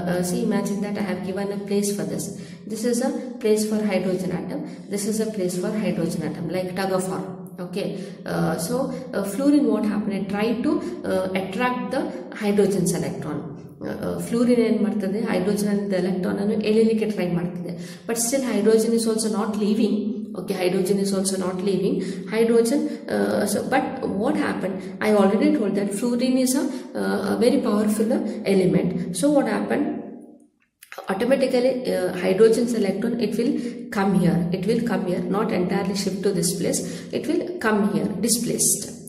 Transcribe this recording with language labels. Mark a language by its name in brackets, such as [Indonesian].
[English] See, imagine that I have given a place for this. This is a place for hydrogen atom. This is a place for hydrogen atom, like tug of war. Okay, so fluorine, what happened? It tried to attract the hydrogen's electron. [Kannada] Fluorine ಏನು ಮಾಡ್ತದೆ, hydrogen electron ಅನ್ನು ಎಳಿಲಿಕ್ಕೆ try ಮಾಡ್ತಿದೆ. [English] But still hydrogen is also not leaving. Okay, hydrogen is also not leaving. Hydrogen, but what happened? I already told that fluorine is a very powerful element. So what happened? Automatically hydrogen's electron, it will come here. It will come here, not entirely shift to this place. It will come here, displaced.